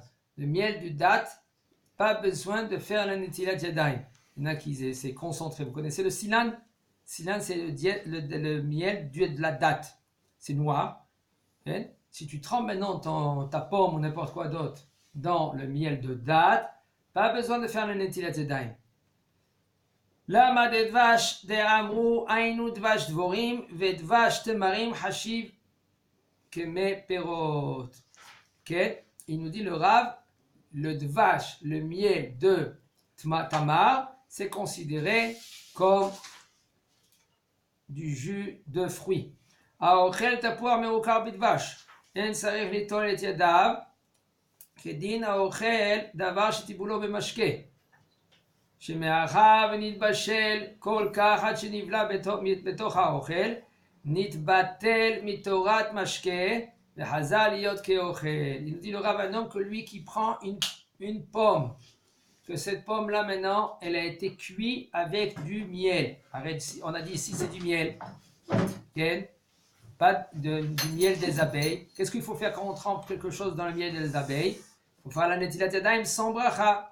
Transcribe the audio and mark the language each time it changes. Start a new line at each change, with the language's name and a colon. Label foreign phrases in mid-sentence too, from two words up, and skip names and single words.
French: Le miel de date, pas besoin de faire la
Hebrew: נטילת ידיים.
French: Il y en a qui s'est concentré. Vous connaissez le silan? Silan, c'est le miel de la date. C'est noir. Si tu trempes maintenant ta pomme ou n'importe quoi d'autre dans le miel de date, pas besoin de faire la
Hebrew: נטילת ידיים. למה דבש דאמרו היינו דבש דבורים ודבש תמרים חשיב כמי פירות.
French: Il nous dit le Rav, le dvash, le miel de tamar, c'est considéré comme du jus de fruits.
Hebrew: האוכל תפוח מעוקר בדבש, אין צריך ליטול את ידיו, כדין האוכל דבר שטיבולו במשקה. שמאחר ונתבשל כל כך עד שנבלע בתוך האוכל, נתבטל מתורת משקה וחזר להיות כאוכל.
French: Il nous dit le Rav, un homme que lui qui prend une pomme, que cette pomme là maintenant elle a été cuite avec du miel. On a dit ici c'est du miel, pas du miel des abeilles. Qu'est-ce qu'il faut faire quand on trempe quelque chose dans le miel des abeilles? Il faut faire la
Hebrew: נטילת ידיים
French: sans bracha.